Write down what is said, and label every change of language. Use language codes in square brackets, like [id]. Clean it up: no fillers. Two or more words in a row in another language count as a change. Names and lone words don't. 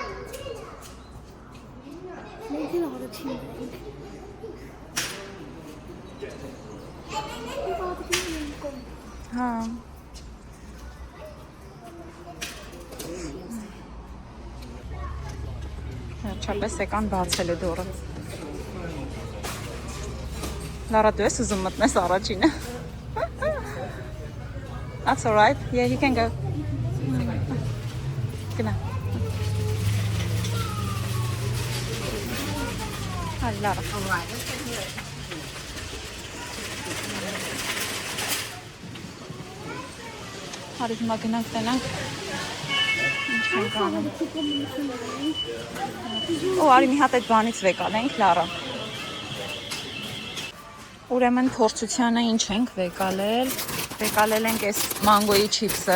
[hy] Մենք էլ առաջին ենք։ Հա։ Վերջապես եկան բացել է դորը։ Լարա, դու ես ուզում մտնես առաջինը։ [en] That's all right. Yeah, you can go. [hy] Գնա։ Լարա։ Հարի հիմա գնանք տենանք։ Ինչ ենք անում։ Ու արի մի հատ այդ բանից վեկալենք, Լարա։ Ուրեմն փորձությանը ինչ ենք վեկալել։ Վեկալել ենք այս մանգոյի չիպսը։